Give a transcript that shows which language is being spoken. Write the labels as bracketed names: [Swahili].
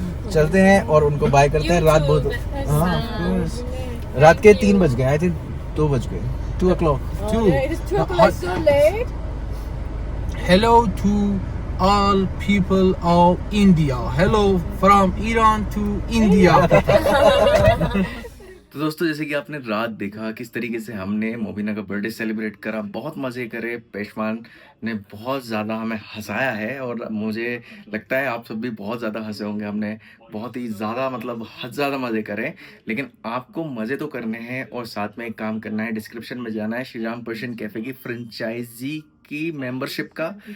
[Hindi] चलते हैं और उनको बाय करते हैं रात बहुत हाँ रात के 3 बज गए [English] I think [Hindi] 2 बज गए [English] 2 o'clock it is 2 o'clock so late Hello to all people of India. Hello from Iran to India. [Hindi] तो दोस्तों जैसे कि आपने रात देखा किस तरीके से हमने मोबिना का बर्थडे सेलिब्रेट करा बहुत मज़े करे पेशमान ने बहुत ज़्यादा हमें हंसाया है और मुझे लगता है आप सब भी बहुत ज़्यादा हंसे होंगे हमने बहुत ही ज़्यादा मतलब हद ज़्यादा मज़े करे लेकिन आपको मज़े तो करने हैं और साथ में एक काम करना है डिस्क्रिप्शन में जाना है श्री राम पर्शियन कैफ़े की फ्रेंचाइजी की मेंबरशिप का